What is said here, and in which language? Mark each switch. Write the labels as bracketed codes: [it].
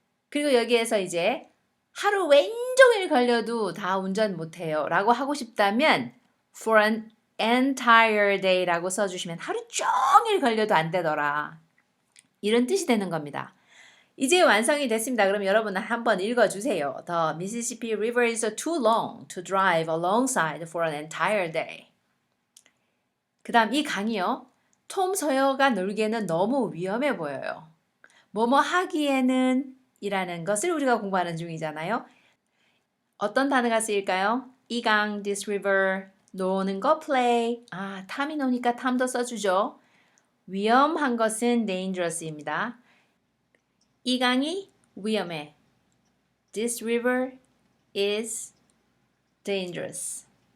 [ko] 그리고 여기에서 이제 하루 왼종일 걸려도 다 운전 못해요 라고 하고 싶다면 [en] for an entire day [ko] 라고 써주시면 하루 종일 걸려도 안 되더라. 이런 뜻이 되는 겁니다. 이제 완성이 됐습니다. 그럼 여러분 한번 읽어주세요. [en] The Mississippi River is too long to drive alongside for an entire day. [ko] 그 다음 이 강이요. 톰 소여가 놀기에는 너무 위험해 보여요. 뭐뭐 하기에는 이라는 것을 우리가 공부하는 중이잖아요. 어떤 단어가 쓰일까요? 이 강, [en] this river, [ko] 노는 거 play. 탐이 노니까 탐도 써주죠. 위험한 것은 dangerous입니다. 이 강이 위험해. [en] This river is dangerous.